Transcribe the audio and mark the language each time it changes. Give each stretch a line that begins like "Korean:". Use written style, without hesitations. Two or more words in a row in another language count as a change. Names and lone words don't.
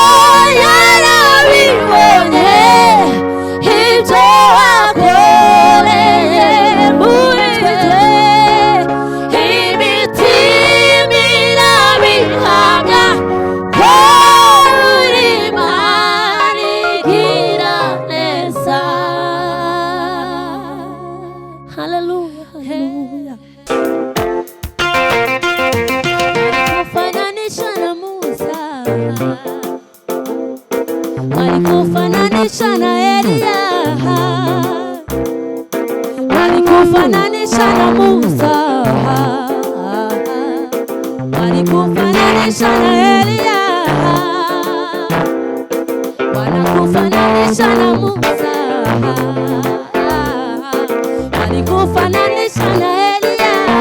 Rundi: yarabibonye ibyo wakoreye muri twe imitima irabihamya ko uri Imana igira neza. Haleluya, haleluya.
Swahili: Walikufananisha na Musa, walikufananisha na Elia, walikufananisha na Musa, walikufananisha na Elia, wanakufananisha na Musa, walikufananisha na Elia.